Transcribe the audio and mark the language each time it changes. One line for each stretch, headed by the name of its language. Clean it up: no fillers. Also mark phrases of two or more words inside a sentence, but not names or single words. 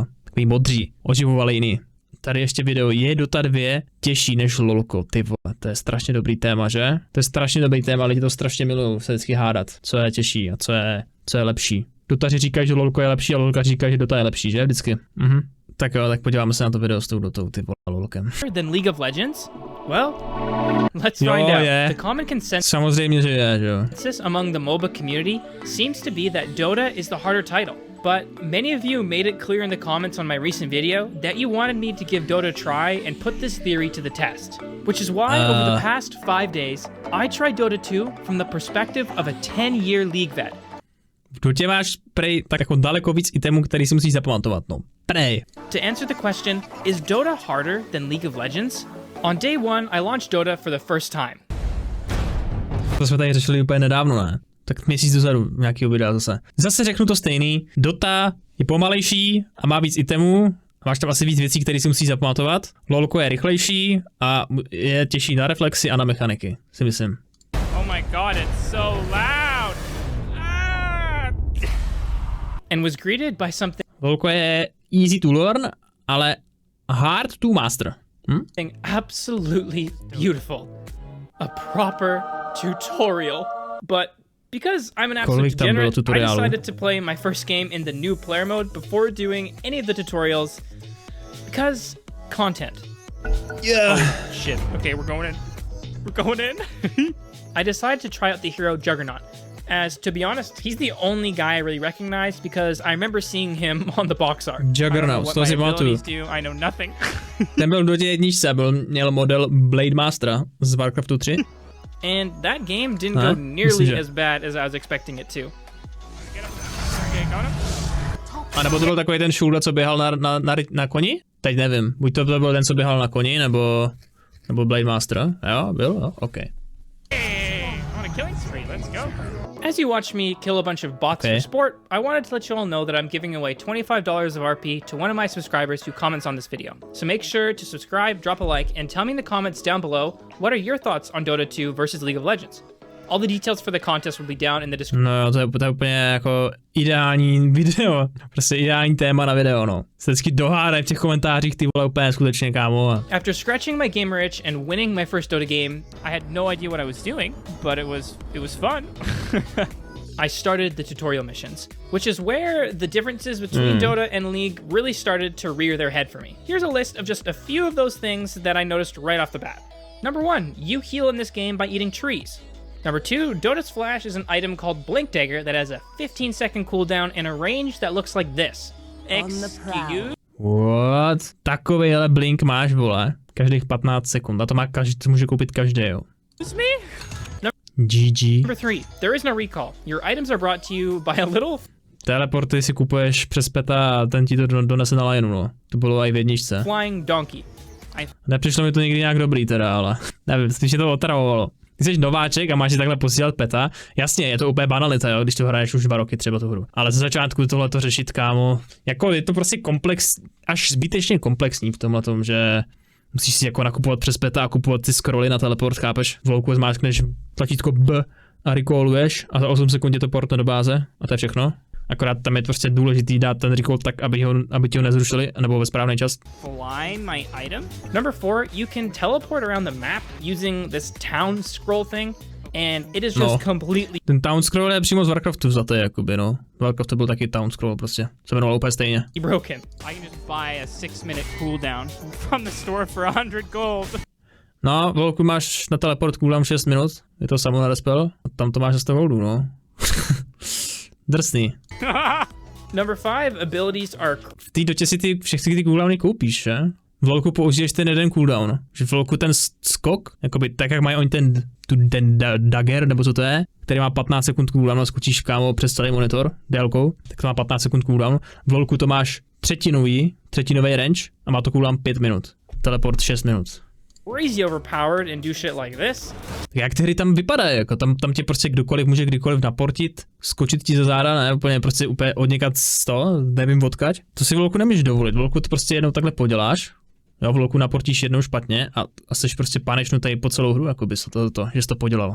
Czech: Takový modří, oživovali jiný. Tady ještě video, je Dota 2 těžší než Lolko, ty vole, to je strašně dobrý téma, že? To je strašně dobrý téma, lidi to strašně milují se vždycky hádat, co je těžší a co je lepší. Dotaři říkají, že Lolko je lepší a Lolka říká, že Dota je lepší, že? Vždycky. Tak jo, tak podíváme se na to video s tou Dotou, ty vole, Lolkem.
English: Than League of Legends? Well, let's find out. The common consensus
Czech: samozřejmě, že je, že jo.
English: Among the MOBA community seems to be that Dota is the harder title. But many of you made it clear in the comments on my recent video that you wanted me to give Dota a try and put this theory to the test. Which is why over the past 5 days, I tried Dota 2 from the perspective of a 10-year League vet.
Czech: V Dotě máš prej tak jako daleko víc itemů, který si musíš zapamatovat, no. Prej.
English: To answer the question, is Dota harder than League of Legends? On day 1, I launched Dota for the first time.
Czech: To jsme tady řešili úplně nedávno, ne? Tak měsíc dozadu nějakýho videa zase. Zase řeknu to stejný. Dota je pomalejší a má víc itemů. A máš tam asi víc věcí, které si musíš zapamatovat. Lolko je rychlejší a je těžší na reflexy a na mechaniky, si myslím.
English: Oh my god, it's so loud! And was greeted by something.
Czech: Lolko je
English: easy to learn,
Czech: ale
English: hard to master. Absolutely beautiful. A proper tutorial. But because I'm an absolute degenerate, I decided to play my first game in the new player mode before doing any of the tutorials. Because content. Yeah. Oh, shit. Okay, we're going in. We're going in. I decided to try out the hero Juggernaut. As, to be honest, he's the only guy I really recognized because I remember seeing him on the box art.
Czech: Juggernaut, to si pamatuju.
English: I know nothing.
Czech: Ten byl v Dotě jedničce, měl model Blade Mastera z Warcraftu 3.
English: And that game didn't go nearly as bad as I was expecting it to.
Czech: A nebo to byl takový ten šulda, co běhal na koni? Teď nevím, buď to byl ten, co běhal na koni, nebo Blade Master. Jo, byl, jo,
English: OK. As you watch me kill a bunch of bots for sport, I wanted to let you all know that I'm giving away $25 of RP to one of my subscribers who comments on this video. So make sure to subscribe, drop a like, and tell me in the comments down below what are your thoughts on Dota 2 versus League of Legends. All the details for the contest will be down in the description.
Czech: No, to je úplně jako ideální video. Prostě ideální téma na video, no. Se vždycky dohádají v těch komentářích, ty vole, úplně skutečně, kámo.
English: After scratching my gamer itch and winning my first Dota game, I had no idea what I was doing, but it was fun. I started the tutorial missions, which is where the differences between Dota and League really started to rear their head for me. Here's a list of just a few of those things that I noticed right off the bat. Number 1, you heal in this game by eating trees. Number 2, Dota's Flash is an item called Blink Dagger that has a 15-second cooldown in a range that looks like this. Excuse? What?
Czech: Takovejhle blink máš, vole. Každých 15 sekund. A to může koupit každý, jo.
English: Excuse me? GG. Number 3, there is no recall. Your items are brought to you by a little...
Czech: Teleporty si kupuješ přes peta a ten ti to donese na lineu, no. To bylo i v jedničce.
English: Flying donkey.
Czech: Nepřišlo mi to nikdy nějak dobrý teda, ale nevím, spíš je to otravovalo. Ty jsi nováček a máš si takhle posílat peta. Jasně, je to úplně banalita, jo, když to hraješ už 2 roky třeba tu hru. Ale ze začátku tohle to řešit, kámo. Jako je to prostě až zbytečně komplexní v tomhle tom, že musíš si jako nakupovat přes peta a kupovat ty scrolly na teleport, chápeš? V Lolku zmáčkneš tlačítko B a recalluješ a za 8 sekund je to portne do báze a to je všechno. Akorát tam je prostě důležitý dát ten recall tak, aby ti ho nezrušili, nebo ve správný čas.
English: Fly my item. Number 4, you can teleport around the map using this town scroll thing, and it is just completely...
Czech: Ten town scroll je přímo z Warcraftu vzatý, jakoby, no. V Warcraftu byl taky town scroll prostě. Se jmenoval úplně stejně.
English: Broken. I can just buy a 6-minute cooldown from the store for 100 gold.
Czech: No, v Lolku máš na teleport cooldown 6 minut, je to samo na respel, a tam to máš za 100 goldů, no. Drsný.
English: Number 5, abilities are...
Czech: V té Dotě si všechny ty cooldowny koupíš, že? V Lolku použiješ ten jeden cooldown. Že v Lolku ten skok, jakoby tak jak mají oni ten dagger, nebo co to je, který má 15 sekund cooldown a skočíš, kámo, přes celý monitor délkou, tak to má 15 sekund cooldown. V Lolku to máš třetinový range a má to cooldown 5 minut. Teleport 6 minut.
English: crazy overpowered and do shit like this.
Czech: Tak jak ty hry tam vypadají, jako tam tě prostě kdokoliv může kdykoliv naportit, skočit ti za záda, ne, úplně odněkat z toho, nevím odkaď. To si v Lolku nemůžeš dovolit, v Lolku to prostě jednou takhle poděláš, jo, v Lolku naportíš jednou špatně a jsi prostě pánečnutý po celou hru, jako bys že jsi to podělal.